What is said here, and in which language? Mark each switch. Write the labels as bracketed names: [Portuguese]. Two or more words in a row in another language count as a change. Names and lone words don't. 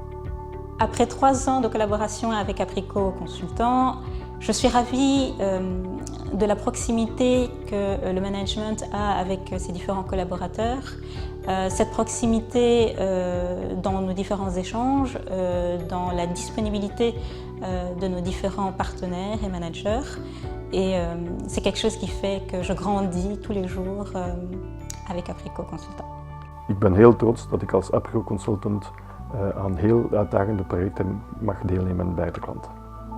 [French] Après 3 ans de collaboration avec Apricot Consultant, je suis ravie de la proximité que le management a avec ses différents collaborateurs. Cette proximité dans nos différents échanges, dans la disponibilité de nos différents partenaires et managers. Et c'est quelque chose qui fait que je grandis tous les jours avec Apricot Consultant. [Dutch] Ik ben heel trots dat ik als Apricot Consultant aan heel uitdagende projecten mag deelnemen bij de klanten.